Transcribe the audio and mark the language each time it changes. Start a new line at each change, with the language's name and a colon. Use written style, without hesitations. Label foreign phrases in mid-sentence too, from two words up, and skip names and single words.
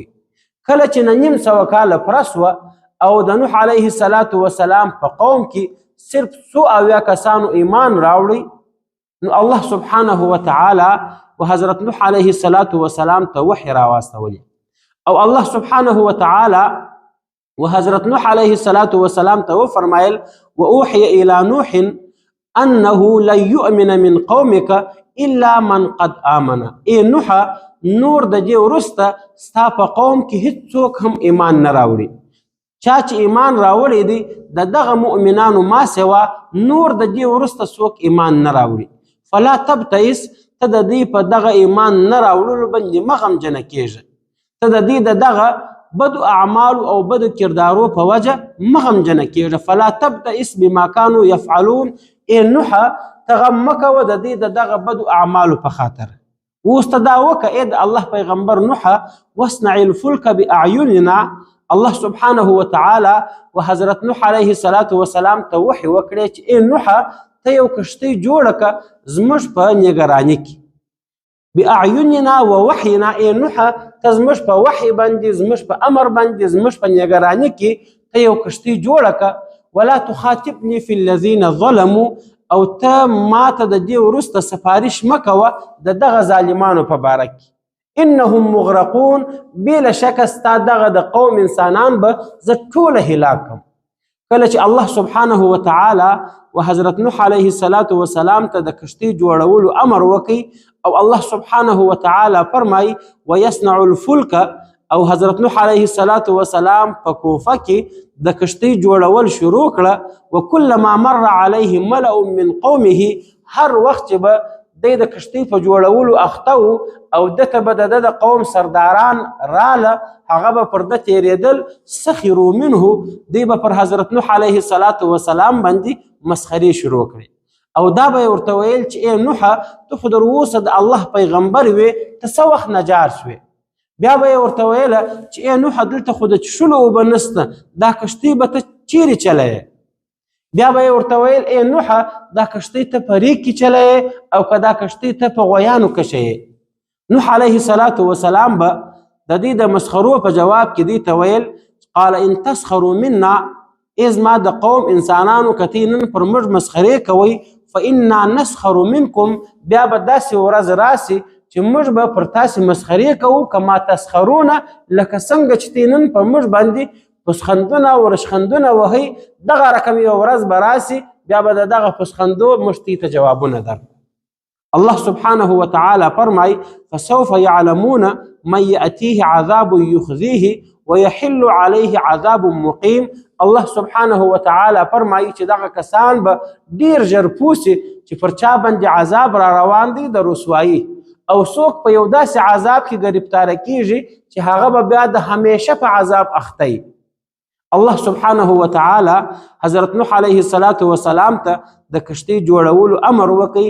Pashto: کله چې 900 کاله پوره سوه او د نوح علیه السلام په قوم کې صرف 100 کسانو ایمان راوړي، نو الله سبحانه وتعالی و حضرت نوح علیه السلام ته وحی راواستولی، او الله سبحانه وتعالی و حضرت نوح علیه السلام ته وفرمایل
Arabic: واوحی الی نوح انه لن یؤمن من قومک الا من قد آمن.
Pashto: ای نوح، نور د دې وروسته ستا په قوم کې هیڅوک هم ایمان نه راوړي. چا چې ایمان راوړی دی د دغه مؤمنانو ما سوا نور د دې وروسته څوک ایمان نه راوړي.
Arabic: فلا تبتئس،
Pashto: ته د دې په دغه ایمان نه راوړلو باندې مه غمجنه کېږه، ته د دې د دغه بدو اعمالو او بدو کردارو په وجه مه غمجنه کېږه.
Arabic: فلا تبتئس بما كانوا يفعلون،
Pashto: ای نوح ته غم مه کوه د دې د دغه بدو اعمالو په خاطر. اوس ته دا وکړه ای د الله پیغمبر نوح،
Arabic: واصنع الفلک باعیننا.
Pashto: الله سبحانه وتعالی و حضرت نوح علیه السلام ته وحی وکړی چې ای نوح ته یو کشتۍ جوړه کړه زموږ په نګراني کې.
Arabic: باعیننا و وحینا،
Pashto: ای نوح ته زموږ په وحی باندې، زموږ په امر باندې، زموږ په نګراني کې ته یو کشتۍ جوړه کړه.
Arabic: ولا تخاطبني في الذين ظلموا،
Pashto: او ته ماته د دې وروسته سفارش مه کوه د دغه ظالمانو په باره کې.
Arabic: انهم مغرقون،
Pashto: بلا شک ستا دغه د قوم انسانان به زه ټوله هلاک کړم. کله چې الله سبحانه وتعالی و حضرت نوح علیه السلام ته د کشتۍ جوړولو امر وکړي، او الله سبحانه وتعالی فرمایي
Arabic: ویصنع الفلک،
Pashto: او حضرت نوح علیه السلام په کوفه کې د کشتۍ جوړول شروع کړه.
Arabic: وکلما مر علیه ملأ من قومه،
Pashto: هر وخت چې به دی د کشتۍ په جوړولو اخته و او دته به د د قوم سرداران راله، هغه به پر ده تېرېدل.
Arabic: سخروا منه،
Pashto: دی به پر حضرت نوح علیه السلام باندې مسخرې شروع کړې او دا به یې ورته ویل چې ای نوحه ته خو در اوسه د الله پیغمبر وې، ته څه وخت نجار سوې؟ بیا به یې ورته ویله چې ای نوحه دلته خو د څښلو اوبه نشته، دا کشتۍ به ته چیرې چلوې؟ بیا به یې ورته ویل ای نوحه دا کشتۍ ته په ریګ کې چلوې او که دا کشتۍ ته په غویانو کشوې؟ نوح علیه السلام به د دې د مسخرو په جواب کې دې ته ویل
Arabic: قال ان تسخروا منا،
Pashto: ای زما د قوم انسانانو که تې نن پر موږ مسخرې کوئ
Arabic: فانا نسخر منکم،
Pashto: بیا به داسې ورځ راسي چې موږ به پر تاسې مسخرې کوو
Arabic: کما تسخرونه،
Pashto: لکه څنګه چې تې نن پر موږ باندې پسخندونه او رشخندونه وهئ، دغه رقم یوه ورځ به راسي بیا به د دغه پسخندو موږ ته جوابونه درکړو.
Arabic: الله سبحانه وتعالى فرمای فسوف يعلمون من يأتيه عذاب يخزيه ويحل عليه عذاب مقيم.
Pashto: الله سبحانه وتعالى فرمایي چې دغه کسان به ډیر ژر پوسي چې پر چا باندې عذاب را روان دی د رسوایي، او څوک په یو داسې عذاب کې ګرفتاره کیږي چې هغه به بیا د همیشه په عذاب اخته. الله سبحانه وتعالى حضرت نوح علیه السلام ته د کشتۍ جوړولو امر وکړي.